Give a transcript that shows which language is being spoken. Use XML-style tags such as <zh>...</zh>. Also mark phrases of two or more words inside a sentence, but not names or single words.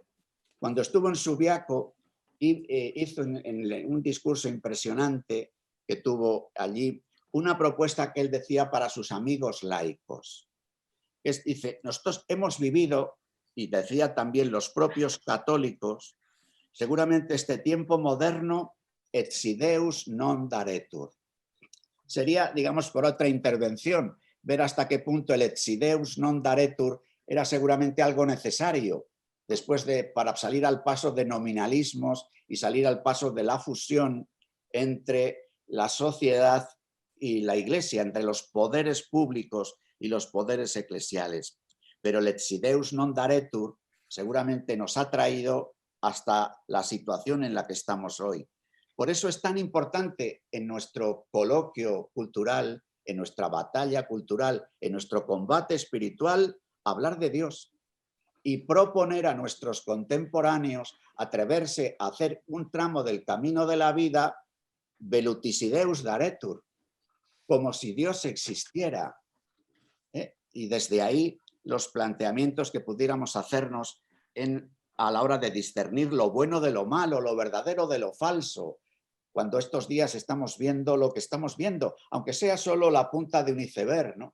<es>Cuando estuvo en Subiaco, hizo en un discurso impresionante que tuvo allí una propuesta que él decía para sus amigos laicos. Dice, nosotros hemos vivido, y decía también los propios católicos, seguramente este tiempo moderno,</es> <la>exideus non daretur.</la> <es>Sería, digamos, por otra intervención, ver hasta qué punto el</es> <la>exideus non daretur</la> <es>era seguramente algo necesario, para salir al paso de nominalismos y salir al paso de la fusión entre la sociedad y la Iglesia, entre los poderes públicos y los poderes eclesiales. Pero el</es> <la>exideus non daretur</la> <es>seguramente nos ha traído hasta la situación en la que estamos hoy. Por eso es tan importante en nuestro coloquio cultural, en nuestra batalla cultural, en nuestro combate espiritual, hablar de Dios y proponer a nuestros contemporáneos atreverse a hacer un tramo del camino de la vida</es> <la>velutisideus daretur,</la> <es>como si Dios existiera, y desde ahí los planteamientos que pudiéramos hacernos a la hora de discernir lo bueno de lo malo, lo verdadero de lo falso, cuando estos días estamos viendo lo que estamos viendo, aunque sea solo la punta de un iceberg, ¿no?</es>